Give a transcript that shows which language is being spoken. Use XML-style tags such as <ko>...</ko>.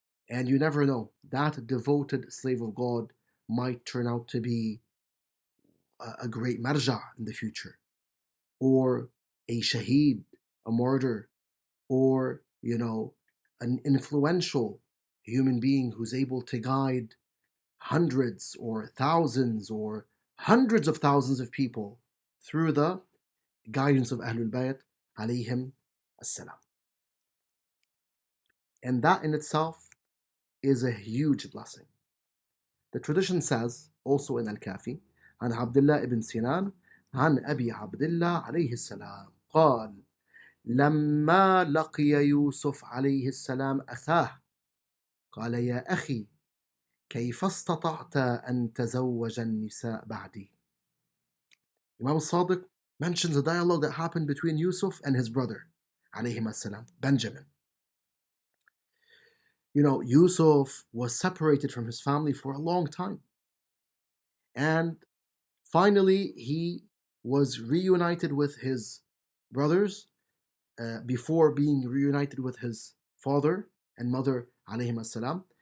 <en>And you never know, that devoted slave of God might turn out to be a great marja in the future, or a shaheed, a martyr, or, an influential human being who's able to guide hundreds or thousands or hundreds of thousands of people through the guidance of Ahlul Bait alayhim as-salam. And that in itself is a huge blessing.</en> <ar>The tradition says, also in Al-Kafi, عن عبد الله ibn Sinan عن أبي عبد الله عليه السلام قال لما لقي يوسف عليه السلام أخاه قال يا أخي كيف استطعت أن تزوج النساء بعدي.</ar> <en>Imam al-Sadiq mentions a dialogue that happened between Yusuf and his brother</en> <ar>عليهما السلام,</ar> <en>Benjamin. Yusuf was separated from his family for a long time. And finally, he was reunited with his brothers before being reunited with his father and mother, alayhim as-salam.</en>